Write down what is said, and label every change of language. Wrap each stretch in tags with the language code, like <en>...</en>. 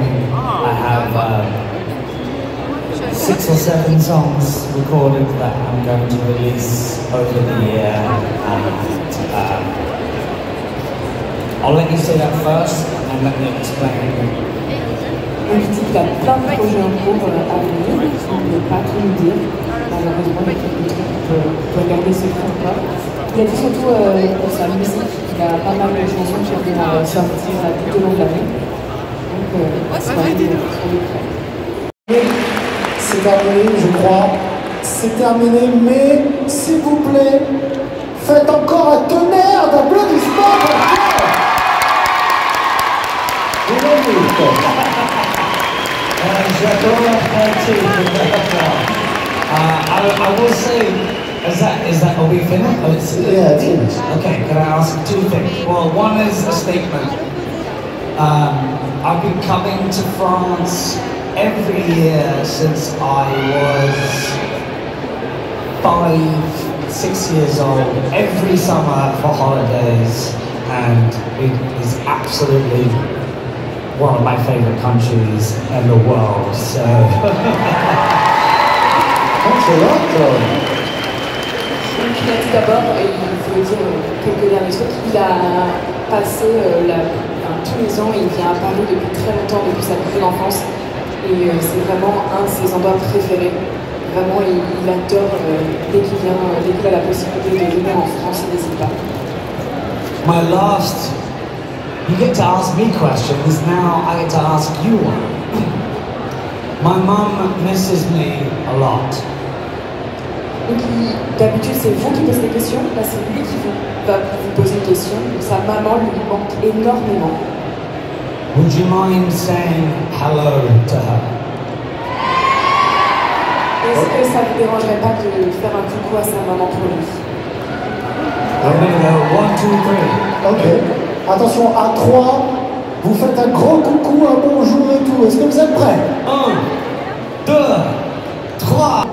<en>I have 6 or 7 songs recorded that I'm going to release over the year, and I'll let you say that first and let me explain.</en> <fr>Il dit qu'il a plein de projets en cours à venir, il ne peut pas tout nous dire. Malheureusement, il y a quelques trucs qu'on peut garder secret encore. Il a dit surtout pour sa musique, il a pas mal de chansons qui vont sortir tout au long de l'année. Donc, c'est terminé, je crois. C'est terminé, mais s'il vous plaît, faites encore un tonnerre d'applaudissements pour</fr> <en>I will say, are we finished? Yeah, it's finished. Okay, can I ask 2 things? Well, one is a statement. I've been coming to France every year since I was 5, 6 years old, every summer for holidays, and it is absolutely one of my favorite countries in the world, so...</en> <fr>Donc il a dit d'abord, et il faut dire quelques derniers trucs, il a passé tous les ans, il vient à Paris depuis très longtemps, depuis sa petite enfance, et c'est vraiment un de ses endroits préférés. vraiment, il adore dès qu'il a la possibilité de venir en France, il n'hésite pas.</fr> <en>My last, you get to ask me questions, now I get to ask you one. My mum misses me a lot.</en> <fr>Donc d'habitude c'est vous qui posez des questions, là c'est lui qui va vous poser une question, donc sa maman lui manque énormément.</fr> <en>Would you mind saying hello to her?</en> <fr>Est-ce que ça ne vous dérangerait pas de faire un coucou à sa maman pour lui?</fr> <en>I'm gonna go 1, 2, 3. Ok.</en> <fr>Attention, à 3, vous faites un gros coucou, un bonjour et tout. Est-ce que vous êtes prêts? 1, 2, 3.</fr>